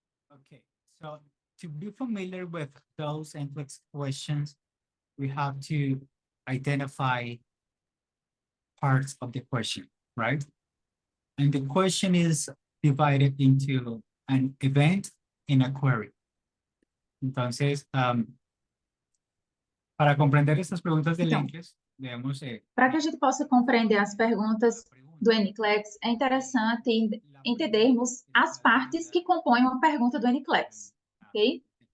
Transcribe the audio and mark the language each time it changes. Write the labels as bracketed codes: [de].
[en] Okay, so to be familiar with those NCLEX questions, we have to identify parts of the question, right? And the question is divided into an event and a query. [es] Entonces, para comprender estas preguntas del NCLEX, debemos... [pt] Para que a gente possa compreender as perguntas do NCLEX, é interessante entendermos as partes que compõem uma pergunta do NCLEX, ok?